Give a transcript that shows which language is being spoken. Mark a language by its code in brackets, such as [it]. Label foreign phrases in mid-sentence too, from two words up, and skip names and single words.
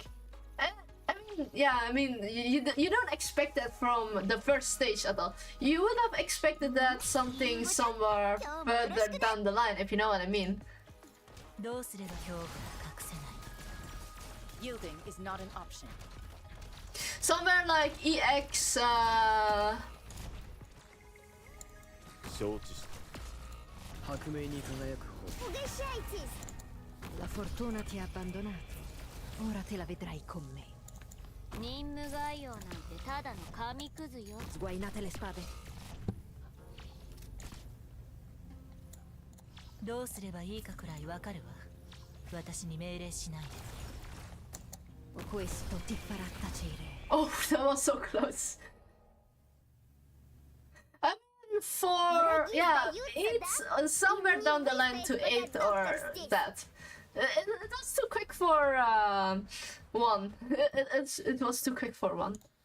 [en] I mean, yeah, I mean, you don't expect that from the first stage at all. You would have expected that something somewhere further down the line, if you know what I mean. Yielding is not an option. somewhere like EX. [ja] 承知した。白明に輝く方。 [it] La fortuna ti ha abbandonato. Ora te la vedrai con me. [ja] 任務概要なんてただの紙くずよ。 [it] Sguainate le spade. [ja] どうすればいいかくらいわかるわ。私に命令しないで。 [it] Questo ti farà tacere. [en] Oh, that was so close. I mean, for yeah, it's somewhere down the line to 8 or that. It was too quick for 1. It was too quick for 1.